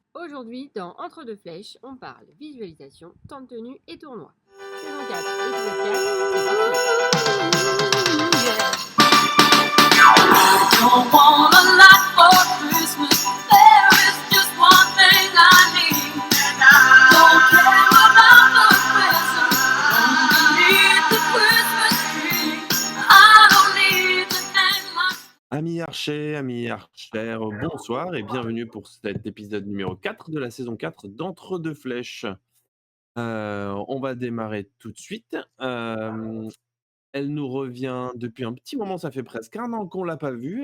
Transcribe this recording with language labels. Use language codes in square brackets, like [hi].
[fr] Aujourd'hui, dans Entre deux flèches, on parle visualisation, temps de tenue et tournoi. Saison 4, épisode 4, c'est parti. [en] Don't want a lot for Christmas. There is just one thing I need. And I don't care about the present underneath the Christmas tree. I don't need to hang my... [fr] Amis archers, amis archères, bonsoir et bienvenue pour cet épisode numéro 4 de la saison 4 d'Entre deux flèches. On va démarrer tout de suite. Elle nous revient depuis un petit moment, ça fait presque un an qu'on l'a pas vue.